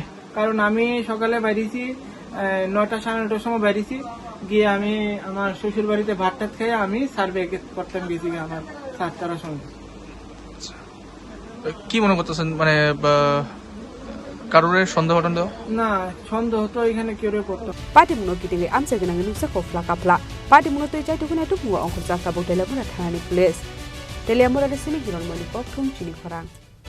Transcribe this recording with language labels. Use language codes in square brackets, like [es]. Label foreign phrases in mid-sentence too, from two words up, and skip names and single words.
[bn] কারণ আমি সকালে বাইরেছি 9টা 9:30 সময় বাইরেছি গিয়ে আমি আমার শ্বশুর বাড়িতে ভাত টাত খেয়ে আমি সার্ভে করতাম গেছি আমার 7টার সময় কি মনে করতেছেন মানে কারোর সন্দেহ টন্দেহ না সন্দেহ তো এখানে কেউ করতো [trp] Patimung kitili amsa genang nusa kofla kapla patimung to chai tukuna tupunga ongkhor jakta botela mura thani police telia mura resini giron mani pokthum chini khorang